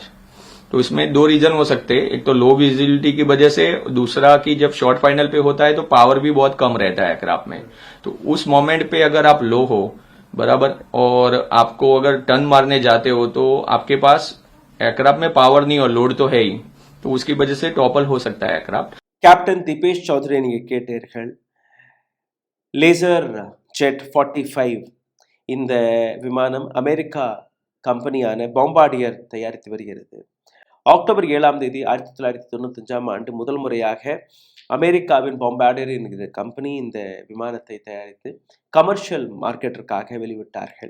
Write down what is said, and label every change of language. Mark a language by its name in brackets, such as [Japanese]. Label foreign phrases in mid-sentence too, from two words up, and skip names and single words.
[Hindi] तो इसमें दो रीजन हो सकते हैं, एक तो [English] low visibility [Hindi] की वजह से, दूसरा कि जब [English] short final [Hindi] पे होता है तो पावर भी बहुत कम रहता है एयरक्राफ्ट में, तो उस मोमेंट पे अगर आप लो हो बराबर और आपको अगर टर्न मारने जाते हो तो आपके पास एयरक्राफ्ट में पावर नहीं और लोड तो है ही, तो उसकी वजह से टॉपल हो सकता है एयरक्राफ्ट. [Tamil] கேப்டன் திபேஷ் சௌத்ரி நீங்க கேட்டீர்கள். லேசர் ஜெட் 45 இந்த விமானம் அமெரிக்கா கம்பெனியான பாம்பார்டியர் தயாரித்து வருகிறது. அக்டோபர் 7ஆம் தேதி 1995ஆம் ஆண்டு முதல் முறையாக அமெரிக்காவின் பாம்பார்டியர் என்கிற கம்பெனி இந்த விமானத்தை தயாரித்து கமர்ஷியல் மார்க்கெட்டிற்காக வெளிவிட்டார்கள்.